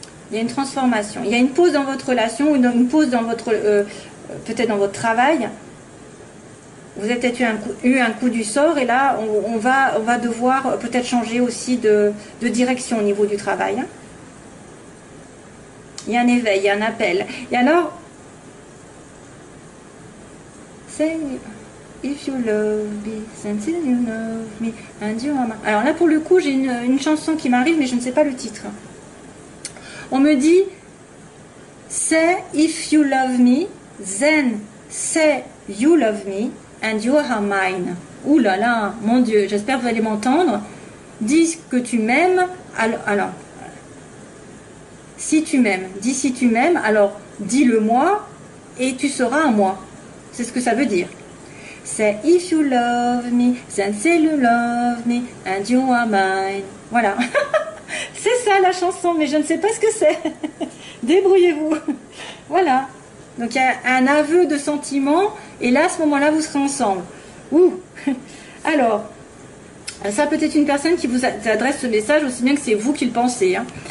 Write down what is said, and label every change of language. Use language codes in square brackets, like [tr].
[fr] Il y a une transformation. Il y a une pause dans votre relation ou une pause dans votre peut-être dans votre travail. Vous avez peut-être eu un coup du sort et là, on va devoir peut-être changer aussi de direction au niveau du travail. Il y a un éveil, il y a un appel. Et alors, [en] say if you love me, since you love me, and you are mine. [fr] Alors là, pour le coup, j'ai une chanson qui m'arrive, mais je ne sais pas le titre. On me dit, [en] say if you love me, then say you love me, and you are mine. [fr] Ouh là là, mon Dieu, j'espère que vous allez m'entendre. Dis que tu m'aimes, alors, si tu m'aimes, dis si tu m'aimes, alors dis-le moi, et tu seras un moi. C'est ce que ça veut dire. [en] Say if you love me, then say you love me, and you are mine. [fr] Voilà. C'est ça la chanson, mais je ne sais pas ce que c'est. Débrouillez-vous. Voilà. Donc il y a un aveu de sentiment, et là, à ce moment-là, vous serez ensemble. Ouh. Alors, ça peut être une personne qui vous adresse ce message, aussi bien que c'est vous qui le pensez. Hein.